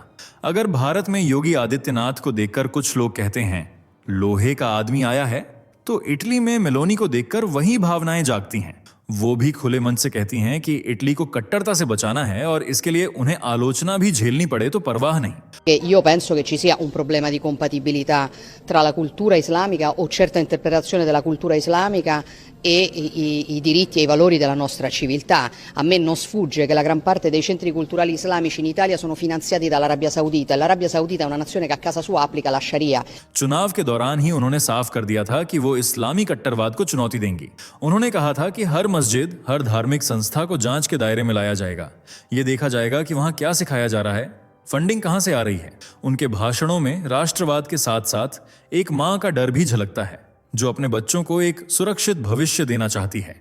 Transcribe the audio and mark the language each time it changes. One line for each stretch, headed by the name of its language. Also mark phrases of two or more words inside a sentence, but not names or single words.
Hindi: अगर भारत में योगी आदित्यनाथ को देखकर कुछ लोग कहते हैं लोहे का आदमी आया है, तो इटली में मेलोनी को देखकर वही भावनाएं जागती हैं। वो भी खुले मन से कहती हैं कि इटली को कट्टरता से बचाना है और इसके लिए उन्हें आलोचना भी झेलनी पड़े तो परवाह नहीं।
Italian: Io penso che ci sia un problema di compatibilità tra la cultura islamica o certa interpretazione della cultura islamica e i diritti e i valori della nostra civiltà. A me non sfugge che la gran parte dei centri culturali islamici in Italia sono finanziati dall'Arabia Saudita e l'Arabia Saudita è una nazione che a casa sua applica la Sharia.
Hindi: चुनाव के दौरान ही उन्होंने साफ कर दिया था कि वो इस्लामी कट्टरवाद को चुनौती देंगी। उन्होंने कहा था कि हर मस्जिद, हर धार्मिक संस्था को जांच के दायरे में लाया जाएगा। ये देखा जाएगा कि वहां क्या सिखाया जा रहा है, फंडिंग कहां से आ रही है। उनके भाषणों में राष्ट्रवाद के साथ साथ एक मां का डर भी झलकता है, जो अपने बच्चों को एक सुरक्षित भविष्य देना चाहती है।